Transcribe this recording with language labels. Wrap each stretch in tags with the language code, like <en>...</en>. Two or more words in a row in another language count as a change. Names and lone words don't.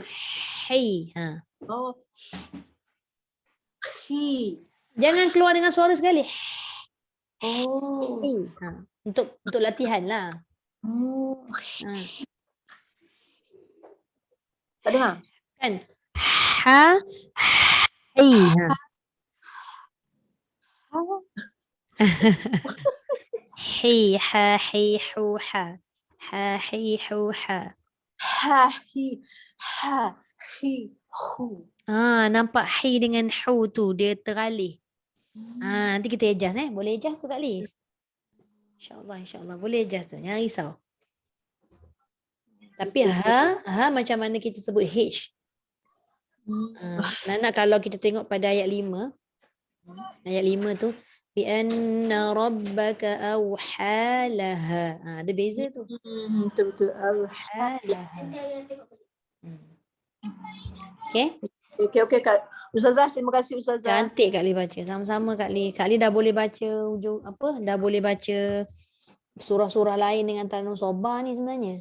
<ms>Hey. Ha. Oh. Hi. Jangan keluar dengan suara sekali. Oh. Hey. Ha. Untuk latihan lah. Ha. Tak dengar? Kan? Ha. Hey. Ha. Hey, ha, hey, hu, ha. Ha, hey, hu, ha. Ha, hi, ha, hi, hu. Nampak hey dengan hu tu dia teralih. Nanti kita adjust Boleh adjust tu Kak Liz? InsyaAllah. Boleh adjust tu. Jangan risau. Tapi ha macam mana kita sebut H. Nak kalau kita tengok pada ayat 5. Ayat 5 tu.</ms> <ar>بأن ربك أوحى لها.</ar> <ms>Ada beza tu. Betul-betul.</ms> <ar>أوحى لها. Okay?</ar> <ms>Okey Kak. Ustazah, terima kasih Ustazah. Cantik Kak Li baca. Sama-sama Kak Li. Kak Li dah boleh baca dah boleh baca surah-surah lain dengan Taranum Soba ni sebenarnya.</ms>